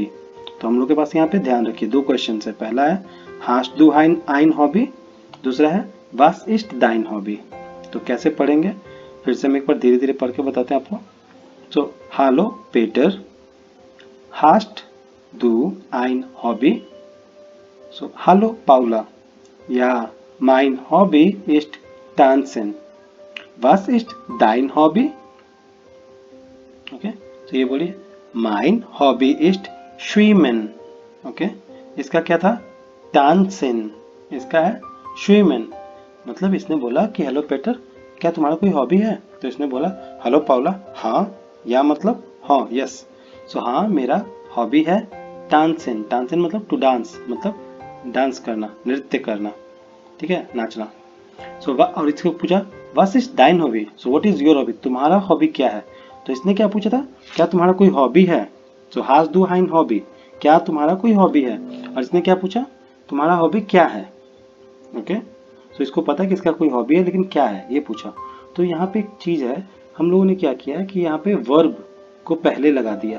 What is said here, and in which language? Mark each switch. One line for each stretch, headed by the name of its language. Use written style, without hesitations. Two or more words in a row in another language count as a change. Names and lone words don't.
Hindi: तो हम लोग के पास यहाँ पे ध्यान रखिए दो क्वेश्चन है, पहला है
German: hast du ein Hobby,
Hindi: दूसरा है
German: was ist dein Hobby.
Hindi: तो कैसे पढ़ेंगे, फिर से हम एक बार धीरे धीरे पढ़ के बताते हैं आपको।
German: So hallo Peter, hast du ein Hobby. So hallo Paula, ja mein Hobby ist tanzen. Was ist dein Hobby?
Hindi: ओके, तो ये बोलिए,
German: mein Hobby ist schwimmen.
Hindi: ओके, इसका क्या था? tanzen. इसका है schwimmen. मतलब इसने बोला कि हेलो पेटर, क्या तुम्हारा कोई हॉबी है? तो इसने बोला हेलो पाउला, हाँ, या मतलब हाँ, यस। सो हाँ मेरा हॉबी है डांसिंग। डांसिंग मतलब
English: to dance,
Hindi: मतलब डांस करना, नृत्य करना, ठीक है, नाचना। सो और इसको पूछा,
English: What is dein Hobby? So what is your Hobby?
Hindi: तुम्हारा हॉबी क्या है? तो इसने क्या पूछा था, क्या तुम्हारा कोई हॉबी है? सो
German: hast du ein Hobby,
Hindi: क्या तुम्हारा कोई हॉबी है? और इसने क्या पूछा, तुम्हारा हॉबी क्या है? ओके, सो इसको पता है कि इसका कोई हॉबी है, लेकिन क्या है ये पूछा। तो यहाँ पे एक चीज है, हम लोगों ने क्या किया है कि यहाँ पे वर्ब को पहले लगा दिया।